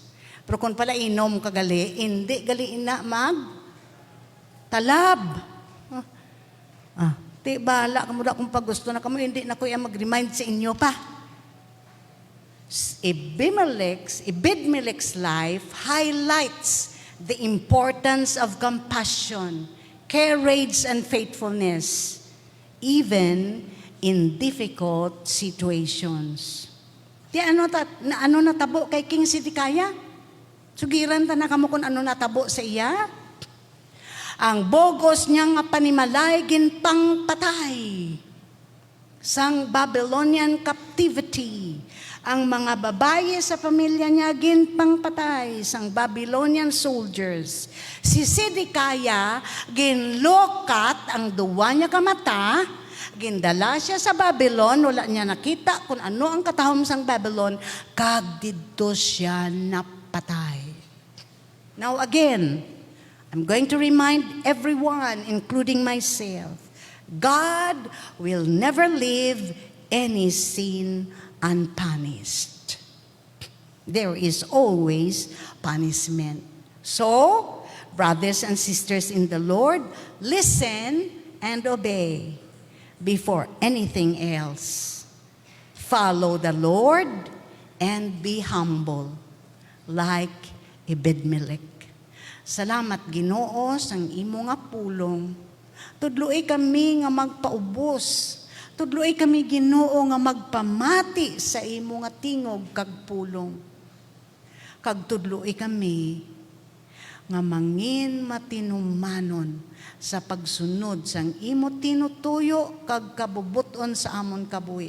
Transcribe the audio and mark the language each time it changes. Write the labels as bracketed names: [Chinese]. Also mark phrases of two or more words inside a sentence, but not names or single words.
[Hiligaynon] Pero kung pala inom ka gali, hindi gali ina mag talab. Ti bala kamo da kung pagusto na kamo, hindi na ko iya mag-remind sa inyo pa. [English] Ebed-Melech's life highlights the importance of compassion, courage, and faithfulness, even in difficult situations. [Hiligaynon] Di ano natabo kay King Sidikaya? Sugiran ta na kamo kung ano natabo sa iya? Ang bogos niya nga panimalay ginpang patay sang [English] Babylonian captivity. [Hiligaynon] Ang mga babaye sa pamilya niya ginpang patay sang [English] Babylonian soldiers. [Hiligaynon] Si Sidikaya ginlokat ang duwa niya kamata, gindala siya sa Babylon, wala niya nakita kung ano ang katahom sang Babylon, kag didto siya napatay. [English] Now again, I'm going to remind everyone, including myself, God will never leave any sin unpunished. There is always punishment. So, brothers and sisters in the Lord, listen and obey before anything else. Follow the Lord and be humble like Ebed-Melech. [Hiligaynon] Salamat Ginoo sang imo nga pulong. Tudloy kami nga magpaubos. Tudloy kami Ginoo nga magpamati sa imo nga tingog kag pulong. kag tudloi kami nga mangin matinumanon sa pagsunod sang imo tinutuyo kag kabubuton sa amon kabuhi.